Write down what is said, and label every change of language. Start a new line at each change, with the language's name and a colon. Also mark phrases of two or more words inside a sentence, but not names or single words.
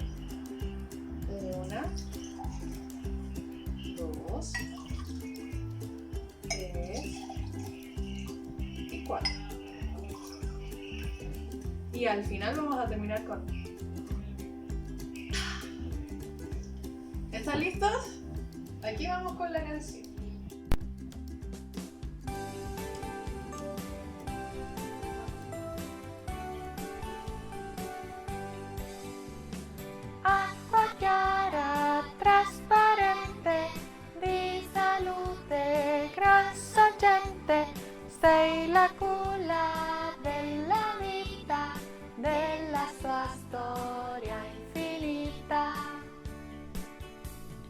Spanish: 1, 2, 3 y 4. Y al final vamos a terminar con... ¿Están listos? Aquí vamos con la canción.
Italian: Acqua chiara, trasparente, di salute, gran sorgente, sei la culla della vita, della sua storia infinita.